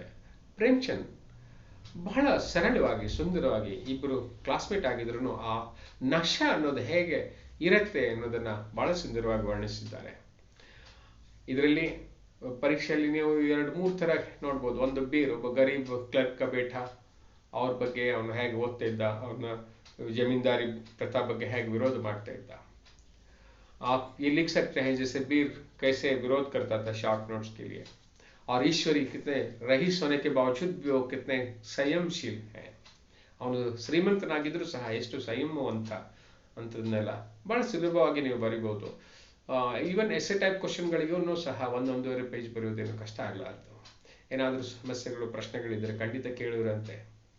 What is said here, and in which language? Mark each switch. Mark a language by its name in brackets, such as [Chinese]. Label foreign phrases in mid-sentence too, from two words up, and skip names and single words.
[Kannada] ಪ್ರೇಮ್ಚಂದ್ ಬಹಳ ಸರಳವಾಗಿ, ಸುಂದರವಾಗಿ, ಇಬ್ಬರು ಕ್ಲಾಸ್ಮೇಟ್ ಆಗಿದ್ರು ಆ ನಶ ಅನ್ನೋದು ಹೇಗೆ ಇರತ್ತೆ ಅನ್ನೋದನ್ನ ಬಹಳ ಸುಂದರವಾಗಿ ವರ್ಣಿಸಿದ್ದಾರೆ. ಇದರಲ್ಲಿ ಪರೀಕ್ಷೆಯಲ್ಲಿ ನೀವು 2-3 ತರ ನೋಡ್ಬೋದು. ಒಂದು ಬೀರ್, ಒಬ್ಬ [Hindi] ग़रीब क्लर्क का बेटा, [Kannada] ಅವ್ರ ಬಗ್ಗೆ ಅವನು ಹೇಗೆ ಓದ್ತಾ ಇದ್ದ, ಅವ್ರನ್ನ [Hindi] जमींदारी प्रथा [Kannada] ಬಗ್ಗೆ ಹೇಗೆ विरोध ಮಾಡ್ತಾ ಇದ್ದ. [Hindi] आप ये लिख सकते हैं जैसे बीर कैसे विरोध करता था [English] short notes [Hindi] के लिए, और ईश्वरी कितने रईस होने के बावजूद भी वो कितने संयमशील है. [Kannada] ಅವನು ಶ್ರೀಮಂತನಾಗಿದ್ರು ಸಹ ಎಷ್ಟು ಸಂಯಮವಂತ ಅಂಥದ್ದನ್ನೆಲ್ಲ ಬಹಳ ಸುಲಭವಾಗಿ ನೀವು ಬರಿಬಹುದು. [English] even essay type [Kannada] ಕ್ವಶನ್ಗಳಿಗೂ ಸಹ 1-1.5 ಪೇಜ್ ಬರೆಯೋದೇನು ಕಷ್ಟ ಆಗಲಾರದು. ಏನಾದರೂ ಸಮಸ್ಯೆಗಳು ಪ್ರಶ್ನೆಗಳಿದ್ರೆ ಖಂಡಿತ ಕೇಳಿದ್ರಂತೆ.